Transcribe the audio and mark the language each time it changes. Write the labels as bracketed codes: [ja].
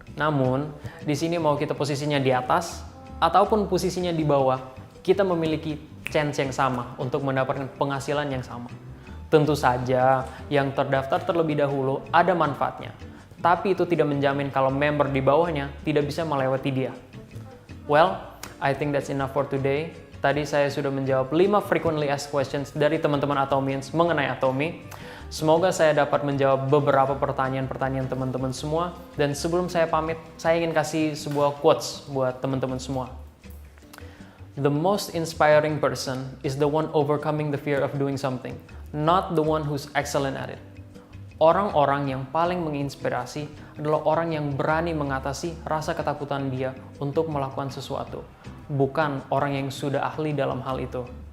[id] Namun, di sini mau kita posisinya di atas, ataupun posisinya di bawah, kita memiliki chance yang sama untuk mendapatkan penghasilan yang sama. Tentu saja, yang terdaftar terlebih dahulu ada manfaatnya. Tapi itu tidak menjamin kalau member di bawahnya tidak bisa melewati dia. [en] Well, I think that's enough for today. [id] Tadi saya sudah menjawab 5 [en] frequently asked questions [id] dari teman-teman Atomyans mengenai Atomy. Semoga saya dapat menjawab beberapa pertanyaan-pertanyaan teman-teman semua. Dan sebelum saya pamit, saya ingin kasih sebuah quotes buat teman-teman semua. [en] The most inspiring person is the one overcoming the fear of doing something, not the one who's excellent at it. [id] Orang-orang yang paling menginspirasi adalah orang yang berani mengatasi rasa ketakutan dia untuk melakukan sesuatu, bukan orang yang sudah ahli dalam hal itu.